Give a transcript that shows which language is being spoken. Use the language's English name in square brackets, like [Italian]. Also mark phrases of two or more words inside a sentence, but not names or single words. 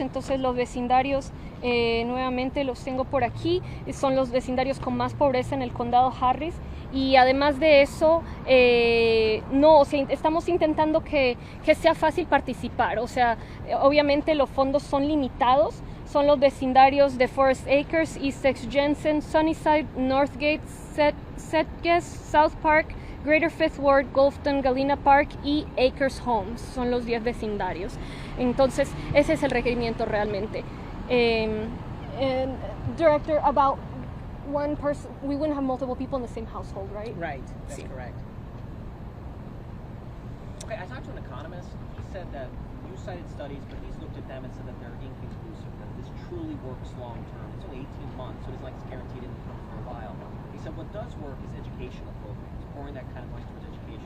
[Spanish] Entonces los vecindarios, nuevamente los tengo por aquí, son los vecindarios con más pobreza en el condado Harris. Y además de eso, estamos intentando que sea fácil participar. O sea, obviamente los fondos son limitados. Son los vecindarios de Forest Acres, East X Jensen, Sunnyside, Northgate, Setges, South Park, Greater Fifth Ward, Golfton, Galena Park y Acres Homes. Son los 10 vecindarios. Entonces, ese es el requerimiento realmente. [English] Director, about one person, we wouldn't have multiple people in the same household, right? Right, that's correct. Okay, I talked to an economist. He said that you cited studies, but he's looked at them and said that they're inconclusive, that this truly works long term. It's only 18 months, so it's like it's guaranteed income for a while. He said what does work is educational programs, pouring that kind of money towards education.